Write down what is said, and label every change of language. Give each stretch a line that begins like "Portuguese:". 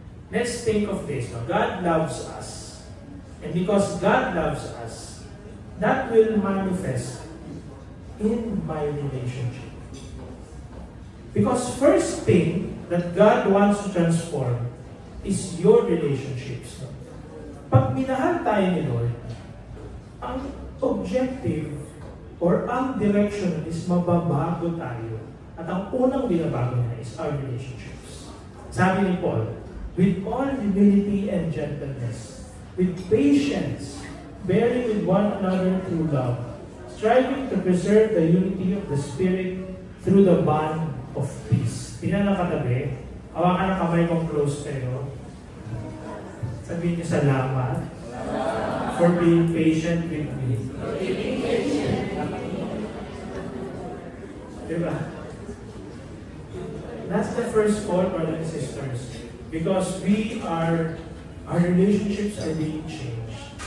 English: Let's think of this. No? God loves us. And because God loves us, that will manifest in my relationship. Because first thing that God wants to transform is your relationships. No?
Filipino: Pag minahal tayo ni Lord, ang objective or ang direction is mababago tayo. At ang unang binabago niya
English: is our relationships.
Filipino: Sabi ni Paul,
English: with all humility and gentleness, with patience, bearing with one another through love, striving to preserve the unity of the Spirit through the bond of peace.
Filipino: Tingnan ang katabi, hawakan ang kamay kong close kayo. Sabihin niyo salamat
English: for being patient with me.
Filipino: Diba?
English: That's the first call, brothers and sisters. Because our relationships are being changed.